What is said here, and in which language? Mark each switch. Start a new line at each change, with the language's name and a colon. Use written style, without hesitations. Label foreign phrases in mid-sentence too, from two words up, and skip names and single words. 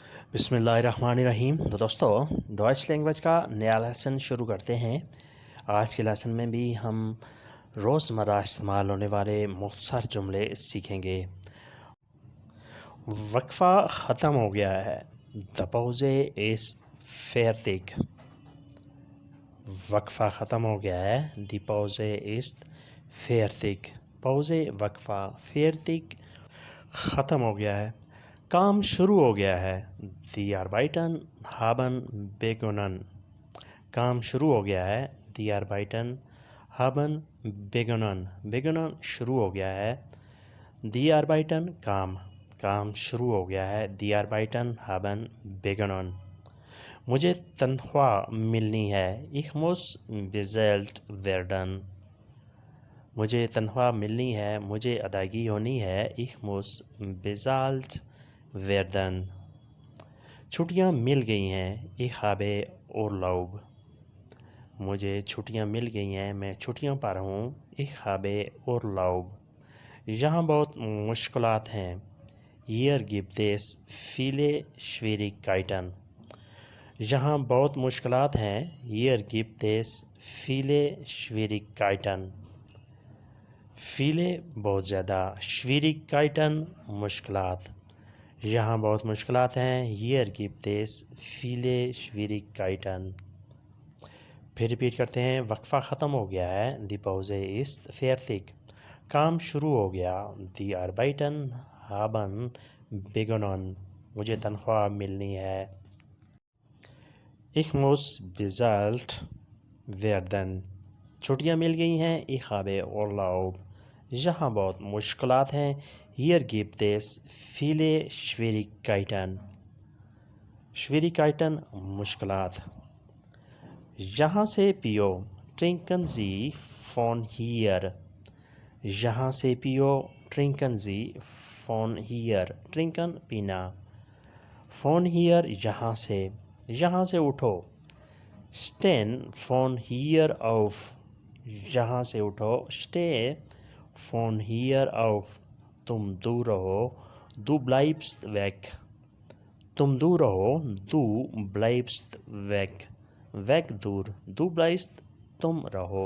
Urdu: بسم اللہ الرحمن الرحیم۔ تو دوستو، ڈوائچ لینگویج کا نیا لیسن شروع کرتے ہیں۔ آج کے لیسن میں بھی ہم روزمرہ استعمال ہونے والے مختصر جملے سیکھیں گے۔ وقفہ ختم ہو گیا ہے۔
German: The pause is fertig۔
Urdu: وقفہ ختم ہو گیا ہے۔
German: The pause is fertig۔
Urdu: پوزے وقفہ، fertig ختم ہو گیا ہے۔ کام شروع ہو گیا ہے۔
German: Die Arbeiten haben begonnen۔
Urdu: کام شروع ہو گیا ہے۔
German: Die Arbeiten haben begonnen۔
Urdu: begonnen شروع ہو گیا ہے۔
German: Die Arbeiten
Urdu: کام شروع ہو گیا ہے۔
German: Die Arbeiten haben begonnen۔
Urdu: مجھے تنخواہ ملنی ہے۔
German: Ich muss bezahlt werden۔
Urdu: مجھے تنخواہ ملنی ہے، مجھے ادائیگی ہونی ہے۔
German: Ich muss bezahlt werden۔
Urdu: چھٹیاں مل گئی ہیں۔
German: Ich habe Urlaub۔
Urdu: مجھے چھٹیاں مل گئی ہیں، میں چھٹیوں پر ہوں۔
German: Ich habe Urlaub۔
Urdu: یہاں بہت مشکلات ہیں۔
German: Hier gibt es viele Schwierigkeiten۔
Urdu: یہاں بہت مشکلات ہیں۔
German: Hier gibt es viele Schwierigkeiten۔
Urdu: viele بہت زیادہ، Schwierigkeiten مشکلات۔ یہاں بہت مشکلات ہیں۔
German: Hier gibt es viele Schwierigkeiten۔
Urdu: پھر ریپیٹ کرتے ہیں۔ وقفہ ختم ہو گیا ہے۔
German: Die Pause ist fertig۔
Urdu: کام شروع ہو گیا۔
German: Die Arbeiten haben begonnen۔
Urdu: مجھے تنخواہ ملنی ہے۔
German: Ich muss bezahlt werden۔
Urdu: چھٹیاں مل گئی ہیں۔
German: Ich habe Urlaub۔
Urdu: یہاں بہت مشکلات ہیں۔
German: Hier gibt es viele Schwierigkeiten۔
Urdu: Schwierigkeiten مشکلات۔ یہاں سے پیو۔
German: Trinken Sie von hier۔
Urdu: یہاں سے پیو۔
German: Trinken Sie von hier۔
Urdu: Trinken پینا۔
German: Von hier
Urdu: یہاں سے۔ یہاں سے اٹھو۔
German: Stehen von hier auf۔
Urdu: یہاں سے اٹھو۔
German: Steh von hier auf۔
Urdu: تم دور رہو۔
German: Du bleibst weg۔
Urdu: تم دور رہو۔
German: Du bleibst weg۔
Urdu: weg دور۔
German: Du bleibst
Urdu: تم رہو۔